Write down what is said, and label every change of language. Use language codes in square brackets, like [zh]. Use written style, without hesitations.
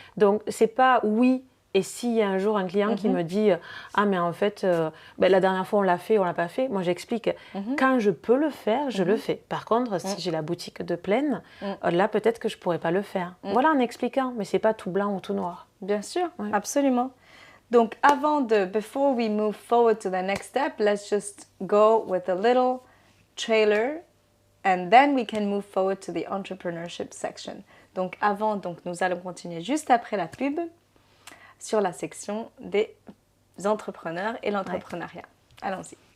[fr] Donc, c'est pas oui. Et s'il y a un jour un client qui me dit « Ah, mais en fait, la dernière fois, on l'a fait, on l'a pas fait », moi, j'explique. Quand je peux le faire, je le fais. Par contre, si j'ai la boutique de pleine, là, peut-être que je pourrais pas le faire. Voilà, en expliquant. Mais c'est pas tout blanc ou tout noir. Bien sûr, absolument. [en] Donc, before we move forward to the next step, let's just go with a little trailer and then we can move forward to the entrepreneurship section. [fr] Donc, nous allons continuer juste après la pub sur la section des entrepreneurs et l'entrepreneuriat. Allons-y.